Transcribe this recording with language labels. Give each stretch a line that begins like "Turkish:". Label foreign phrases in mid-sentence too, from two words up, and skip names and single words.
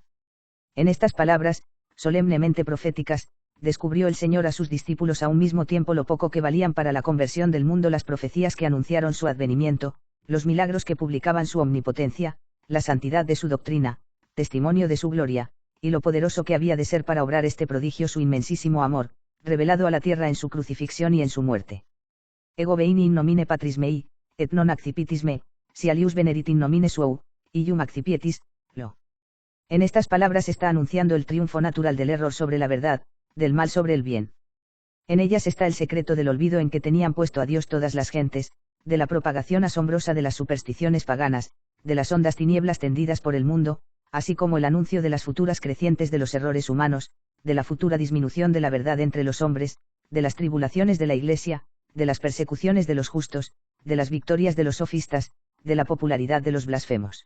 Spanish: En estas palabras, solemnemente proféticas, descubrió el Señor a sus discípulos a un mismo tiempo lo poco que valían para la conversión del mundo las profecías que anunciaron su advenimiento, los milagros que publicaban su omnipotencia, la santidad de su doctrina, testimonio de su gloria, y lo poderoso que había de ser para obrar este prodigio su inmensísimo amor, revelado a la tierra en su crucifixión y en su muerte.
Latin: Ego veini in nomine patris mei, et non accipitis me, si alius venerit in nomine suo, ium accipietis, lo.
Spanish: En estas palabras está anunciando el triunfo natural del error sobre la verdad, del mal sobre el bien. En ellas está el secreto del olvido en que tenían puesto a Dios todas las gentes, de la propagación asombrosa de las supersticiones paganas, de las hondas tinieblas tendidas por el mundo, así como el anuncio de las futuras crecientes de los errores humanos, de la futura disminución de la verdad entre los hombres, de las tribulaciones de la Iglesia, de las persecuciones de los justos, de las victorias de los sofistas, de la popularidad de los blasfemos.